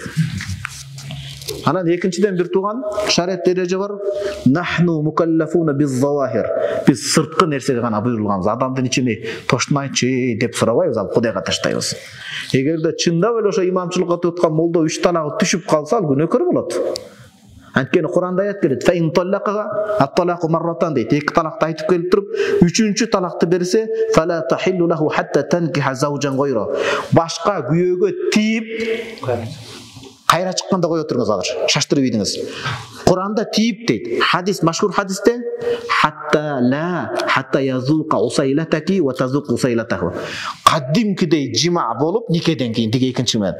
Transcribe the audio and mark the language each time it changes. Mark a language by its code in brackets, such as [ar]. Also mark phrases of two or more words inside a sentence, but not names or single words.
[ky] Анан экинчиден бир тууган шариат эреже бар. [ar] نحن مكلفون بالظواهر. [ky] Биз сырткы нерсеге гана буйрулганбыз. Адамдын ичини тошнайчы деп сурабайбыз, ал Кудайга таштайбыз. Эгерде чындап эле ошо имамчылыкка туткан молдо 3 талагы түшүп калса, ал күнөөкөр болот. Анткени Куранда аят келет. [ar] فإن طلقها الطلاق مرتان дейт. [ky] 2 талакты айтып келип туруп, 3-чү талакты берсе, [ar] فلا تحل له حتى تنكح زوجا غيره. [ky] Башка күйөөгө тийип кайра чыкканда кое туруңуз азыр. Шаштырып ийдиңиз. Куранда тийип дейт. Хадис, машгур хадисте [ar] حتى يذوق عسيلتك وتذوق عسيلته. [ky] Кадимкидей жима болуп никеден кийин тиги экинчи мен.